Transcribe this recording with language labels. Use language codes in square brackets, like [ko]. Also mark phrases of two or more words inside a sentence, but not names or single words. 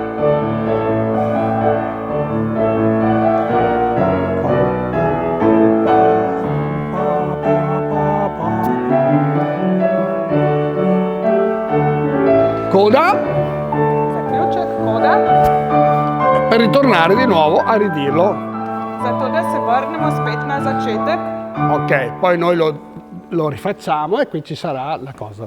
[it] Coda. [sl] Zaključek, coda. [it] Per ritornare di nuovo a ridirlo. [sl] Zato da se vrnemo spet na začetek. [it] Ok, poi noi lo rifacciamo e qui ci sarà la cosa.